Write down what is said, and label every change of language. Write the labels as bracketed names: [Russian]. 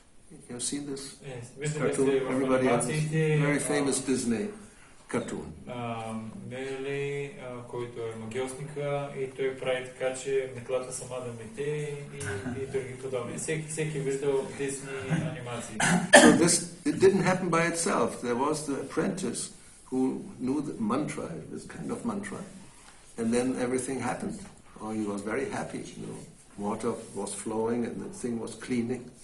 [English] You have seen this cartoon? Everybody has this very famous Disney cartoon. [Bulgarian] Мерли, който е магиосника, и той прави така, че метлата сама да мете и други подобни. Всеки виждал Disney анимации. [English] So it didn't happen by itself. There was the apprentice who knew the mantra, this kind of mantra, and then everything happened. Oh, he was very happy, Water was flowing and the thing was cleaning.